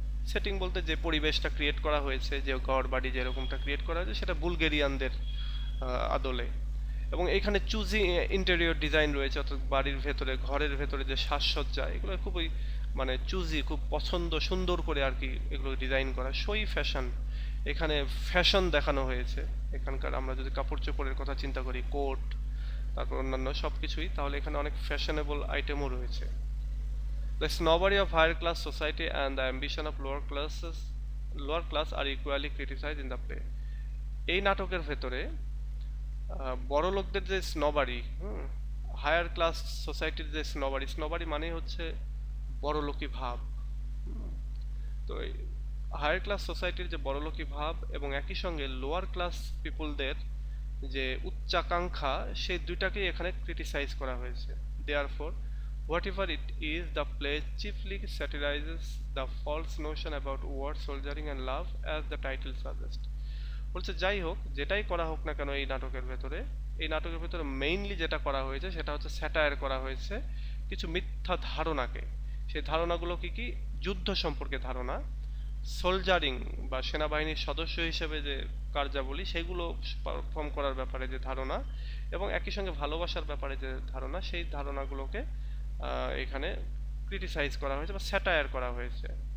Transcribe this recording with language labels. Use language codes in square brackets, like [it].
[bn] Setting বলতে যে পরিবেশটা ক্রিয়েট করা হয়েছে, যে ঘর বাড়ি যেরকমটা ক্রিয়েট করা হয়েছে সেটা বুলগেরিয়ানদের আদলে, এবং এখানে চুজি ইন্টেরিয়র ডিজাইন রয়েছে, অর্থাৎ বাড়ির ভেতরে ঘরের ভেতরে যে সাজসজ্জা এগুলো খুবই মানে চুজি, খুব পছন্দ সুন্দর করে আর কি এগুলো ডিজাইন করা। সই ফ্যাশন, এখানে ফ্যাশন দেখানো হয়েছে এখানকার। আমরা যদি কাপড় চোপড়ের কথা চিন্তা করি, কোট তারপর অন্যান্য সব কিছুই, তাহলে এখানে অনেক ফ্যাশনেবল আইটেমও রয়েছে। [en] The snobbery of higher class society and the ambition of lower class are equally criticized in the play. [bn] এই নাটকের ভেতরে বড় লোকদের যে স্নবারি, হায়ার ক্লাস সোসাইটির যে স্নবারি মানে হচ্ছে বড়লোকি ভাব, তো হায়ার ক্লাস সোসাইটির যে বড়লোকি ভাব এবং একই সঙ্গে লোয়ার ক্লাস পিপলদের যে উচ্চাকাঙ্ক্ষা, সেই দুইটাকেই এখানে ক্রিটিসাইজ করা হয়েছে। [en] Therefore, whatever it is, the play chiefly satirizes the false notion about war, soldiering and love as the title suggests. [bn] বলছে যাই হোক, যেটাই করা হোক না কেন এই নাটকের ভেতরে মেইনলি যেটা করা হয়েছে সেটা হচ্ছে স্যাটায়ার করা হয়েছে কিছু মিথ্যা ধারণাকে। সেই ধারণাগুলো কি যুদ্ধ সম্পর্কে ধারণা, সোলজারিং বা সেনাবাহিনীর সদস্য হিসেবে যে কার্যাবলী সেগুলো পারফর্ম করার ব্যাপারে যে ধারণা, এবং একই সঙ্গে ভালোবাসার ব্যাপারে যে ধারণা, সেই ধারণাগুলোকে এখানে ক্রিটিসাইজ করা হয়েছে বা স্যাটায়ার করা হয়েছে।